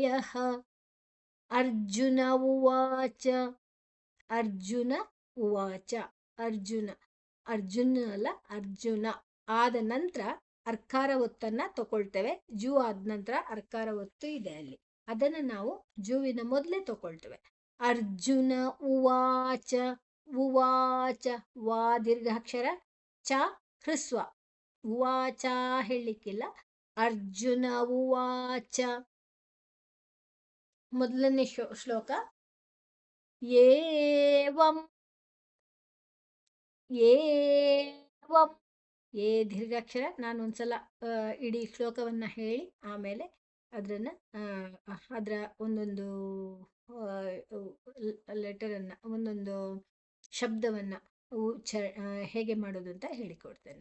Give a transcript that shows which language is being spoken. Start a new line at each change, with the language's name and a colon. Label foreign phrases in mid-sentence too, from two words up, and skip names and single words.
Sanskrit: ಅರ್ಜುನ ಉವಾಚ, ಅರ್ಜುನ ಉವಾಚ,
Kannada: ಅರ್ಜುನ, ಅರ್ಜುನ ಅಲ್ಲ ಅರ್ಜುನ ಆದ ನಂತರ ಅರ್ಕಾರ ಒತ್ತನ್ನ ತಗೊಳ್ತೇವೆ. ಜೂ ಆದ ನಂತರ ಅರ್ಕಾರ ಒತ್ತು ಇದೆ ಅಲ್ಲಿ, ಅದನ್ನು ನಾವು ಜೂವಿನ ಮೊದಲೇ ತಗೊಳ್ತೇವೆ.
Sanskrit: ಅರ್ಜುನ ಉವಾಚ, ಉವಾಚ,
Kannada: ವಾ ದೀರ್ಘಾಕ್ಷರ, ಚ ಹ್ರಸ್ವ, ಉವಾಚ ಹೇಳಲಿಕ್ಕಿಲ್ಲ.
Sanskrit: ಅರ್ಜುನ ಉವಾಚ.
Kannada: ಮೊದಲನೇ ಶ್ಲೋಕ.
Sanskrit: ಏವಂ, ಏವಂ,
Kannada: ಏ ದೀರ್ಘಾಕ್ಷರ. ನಾನು ಒಂದ್ಸಲ ಇಡೀ ಶ್ಲೋಕವನ್ನ ಹೇಳಿ ಆಮೇಲೆ ಅದರ ಒಂದೊಂದು ಲೆಟರನ್ನ, ಒಂದೊಂದು ಶಬ್ದವನ್ನ ಹೇಗೆ ಮಾಡೋದು ಅಂತ ಹೇಳಿಕೊಡ್ತೇನೆ.